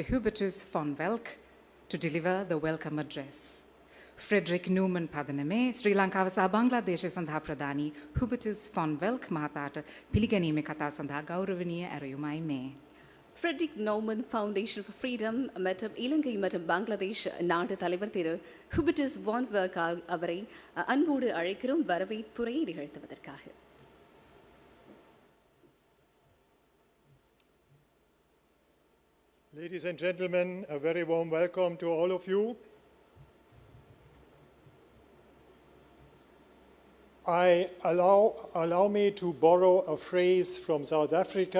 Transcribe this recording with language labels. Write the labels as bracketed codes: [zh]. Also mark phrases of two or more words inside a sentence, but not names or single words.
[en] Hubertus von Welk, to deliver the welcome address. Friedrich Naumann Padaname, [si] Sri Lanka සහ බංග්ලාදේශය සඳහා ප්‍රධානී Hubertus von Welk මහතාට පිළිගැනීමේ කතාව සඳහා ගෞරවනීය ඇරයුමයි මේ. [ta] ஃப்ரெட்ரிக் நோமன் ஃபவுண்டேஷன் ஃபார் ஃப்ரீடம் மற்றும் இலங்கை மற்றும் பங்களாதேஷ் நாட்டு தலைவர் திரு ஹுபிட்டஸ் வான் வெல்க் அவரை அன்போடு அழைக்கிறோம் வரவேற்புரையை நிகழ்த்துவதற்காக. [en] Ladies and gentlemen, a very warm welcome to all of you. Allow me to borrow a phrase from South Africa.